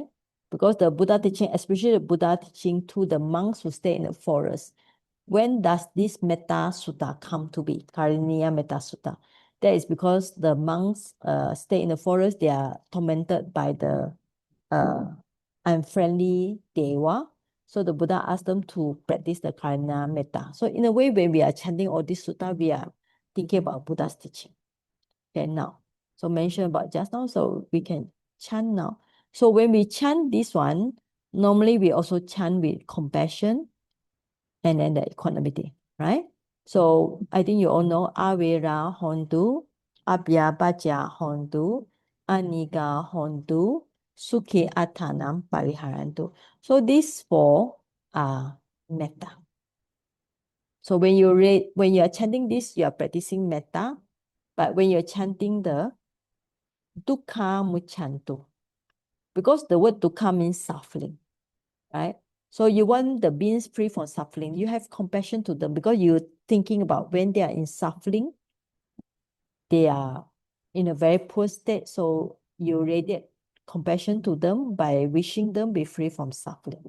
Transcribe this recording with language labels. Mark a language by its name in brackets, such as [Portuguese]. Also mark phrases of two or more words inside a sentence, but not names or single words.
[English] Because the Buddha teaching, especially the Buddha teaching to the monks who stay in the forest, when does this Metta Sutta come to be? [Pali] Kariniya Metta Sutta. [English] That is because the monks stay in the forest, they are tormented by the unfriendly deva. So the Buddha asked them to practice the [Pali] karuna metta. [English] So in a way, when we are chanting all this sutta, we are thinking about Buddha's teaching. Okay, now. So mentioned about just now, so we can chant now. So when we chant this one, normally we also chant with compassion and then the equanimity, right? So I think you all know [Pali] Avera Hontu, Abhyabaja Hontu, Aniga Hontu, Sukhi Athanam Pariharantu. [English] So these four are metta. So when you are chanting this, you are practicing metta. But when you're chanting the [Pali] dukkha muchantu, [English] because the word dukkha means suffering, right? So you want the beings free from suffering. You have compassion to them because you're thinking about when they are in suffering, they are in a very poor state. So you radiate compassion to them by wishing them be free from suffering.